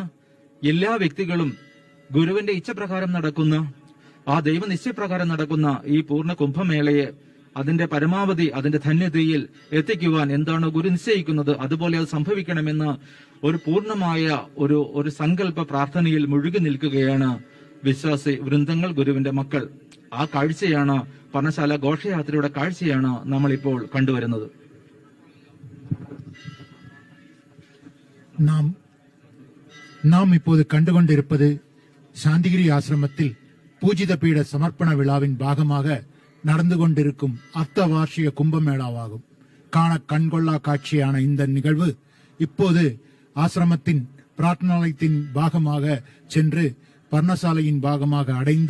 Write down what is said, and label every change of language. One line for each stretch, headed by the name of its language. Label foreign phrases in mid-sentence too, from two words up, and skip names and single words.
Malayalam: എല്ലാ വ്യക്തികളും ഗുരുവിന്റെ ഇച്ഛപ്രകാരം നടക്കുന്ന, ആ ദൈവനിശ്ചയപ്രകാരം നടക്കുന്ന ഈ പൂർണ്ണ കുംഭമേളയെ അതിന്റെ പരമാവധി അതിന്റെ ധന്യതയിൽ എത്തിക്കുവാൻ എന്താണ് ഗുരു നിശ്ചയിക്കുന്നത് അതുപോലെ അത് സംഭവിക്കണമെന്ന് ഒരു പൂർണ്ണമായ ഒരു സങ്കല്പ പ്രാർത്ഥനയിൽ മുഴുകി നിൽക്കുകയാണ് വിശ്വാസി വൃന്ദങ്ങൾ, ഗുരുവിന്റെ മക്കൾ. ആ കാഴ്ചയാണ് പർണശാല ഘോഷയാത്രയുടെ കാഴ്ചയാണ് നമ്മളിപ്പോൾ കണ്ടുവരുന്നത്.
Tamil: നാം இப்போது கண்டுகொண்டிருப்பது சாந்திகிரி ஆசிரமத்தில் பூஜித பீட சமர்ப்பண விழாவின் பாகமாக நடந்து கொண்டிருக்கும் அர்த்தவார்ஷிக கும்பமேளாவாகும். காண கண்கொள்ளா காட்சியான இந்த நிகழ்வு இப்போது ஆசிரமத்தின் பிரார்த்தனாலயத்தின் பாகமாக சென்று பர்ணசாலையின் பாகமாக அடைந்து